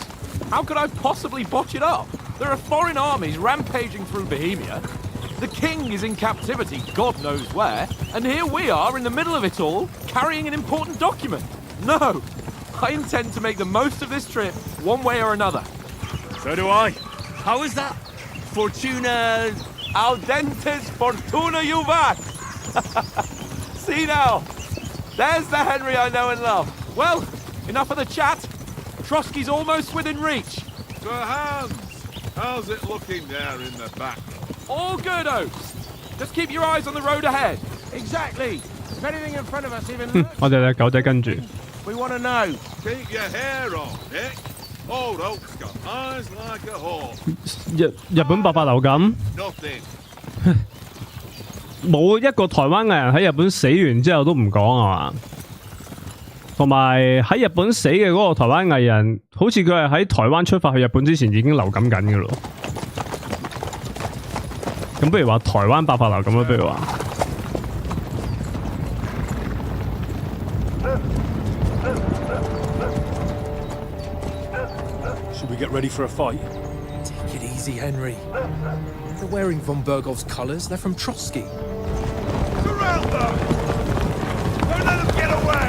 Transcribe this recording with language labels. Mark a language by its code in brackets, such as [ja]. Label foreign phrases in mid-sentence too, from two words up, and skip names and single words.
[en] How could I possibly botch it up? There are foreign armies rampaging through Bohemia. The king is in captivity, God knows where, and here we are in the middle of it all, carrying an important document. No, I intend to make the most of this trip, one way or another. So do I. How is that? Fortuna... [la] Audentes fortuna juvat! [en] See now, there's the Henry I know and love. Well, enough of the chat. Trosky's almost within reach. Sir Hans, how's it looking there in the back? All good, Oaks. Just keep your eyes on the road ahead. Exactly. If anything in front of us even looks, [yue] 我哋隻狗仔跟住。 [en] we want to know. Keep your hair on, Nick. Old Oak's got eyes like a hawk. [yue] 日本爆發流感， [en] Nothing. [yue] 冇一個台灣藝人喺日本死完之後都唔講啊嘛。同埋喺日本死嘅嗰個台灣藝人，好似佢係喺台灣出發去日本之前已經流感緊嘅咯。咁不如話台灣爆發流感啦，不如話。 [en] Should we get ready for a fight? Take it easy, Henry. They're wearing von Bergov's colours. They're from Trosky. Surround them! Don't let them get away!